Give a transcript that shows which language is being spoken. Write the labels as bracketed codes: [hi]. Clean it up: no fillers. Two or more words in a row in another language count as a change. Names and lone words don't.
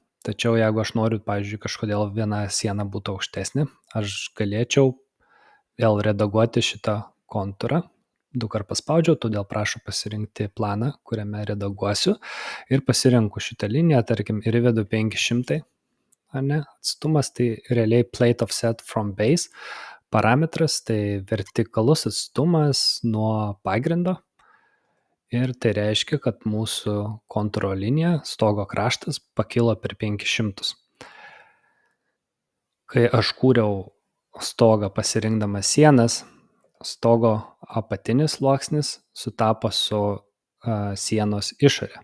[lt] Tačiau jeigu aš noriu, pavyzdžiui, kažkodėl viena siena būtų aukštesnė, aš galėčiau vėl redaguoti šitą kontūrą. 2 kart paspaudžiau, todėl prašau pasirinkti planą, kuriame redaguosiu. Ir pasirinku šitą liniją, tarkim, ir įvedu 500, ar ne? Atstumas tai realiai [en] plate offset from base. [lt] Parametras tai vertikalus atstumas nuo pagrindo. Ir tai reiškia, kad mūsų kontūro linija, stogo kraštas, pakilo per 500. Kai aš kūriau stogą pasirinkdamas sienas, stogo apatinis sluoksnis sutapo su sienos išorė.